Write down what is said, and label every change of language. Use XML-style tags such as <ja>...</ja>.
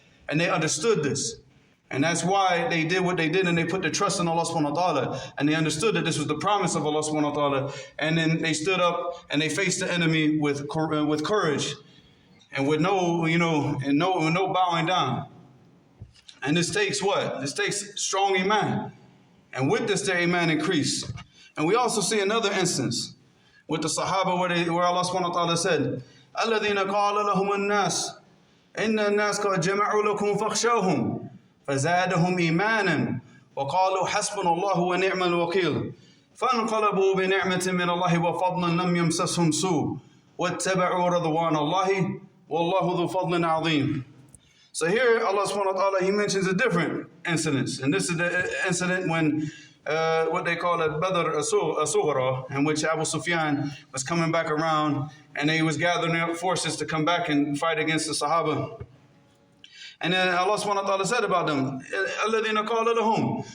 <en>And they understood this. And that's why they did what they did, and they put their trust in Allah subhanahu wa ta'ala, and they understood that this was the promise of Allah subhanahu wa ta'ala, and then they stood up and they faced the enemy with courage and with no bowing down. And this takes what? This takes strong iman. And with this, their iman increased. And we also see another instance with the Sahaba where Allah subhanahu wa ta'ala said,</en> <ar>الَّذِينَ قَالَ لَهُمُ النَّاسِ إِنَّ النَّاسَ قَدْ جَمَعُوا لَكُمْ فَاخْشَوْهُمْ فزادهم إيمانا وقالوا حسبنا الله ونعم الوكيل فانقلبوا بنعمة من الله وفضل لم يمسسهم سوء واتبعوا رضوان الله والله ذو فضل عظيم.</ar> <en>So here Allah subhanahu wa ta'ala, He mentions a different incident. And this is the incident when what they call a Badr As-Sughra, in which Abu Sufyan was coming back around and he was gathering up forces to come back and fight against the Sahaba. And then Allah subhanahu wa ta'ala said about them,</en> <ar>الَّذِينَ قَالَ لَهُمْ.</ar>